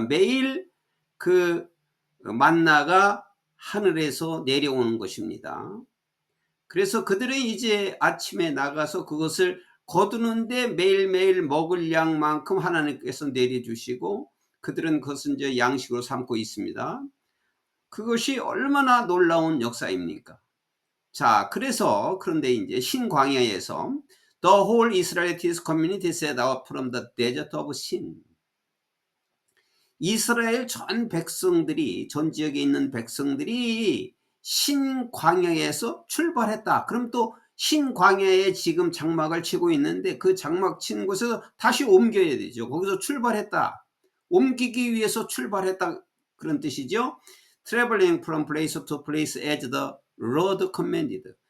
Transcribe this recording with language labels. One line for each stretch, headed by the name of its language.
Korean: 매일 그 만나가 하늘에서 내려오는 것입니다. 그래서 그들은 이제 아침에 나가서 그것을 거두는데 매일매일 먹을 양만큼 하나님께서 내려주시고 그들은 그것을 이제 양식으로 삼고 있습니다. 그것이 얼마나 놀라운 역사입니까? 자, 그런데 이제 신광야에서
English: The whole Israelite community set out from the desert of Sin.
Korean: 이스라엘 전 백성들이, 전 지역에 있는 백성들이 신광야에서 출발했다. 그럼 또 신광야에 지금 장막을 치고 있는데 그 장막 친 곳에서 다시 옮겨야 되죠. 거기서 출발했다. 옮기기 위해서 출발했다. 그런 뜻이죠.
English: Traveling from place to place as the Lord commanded.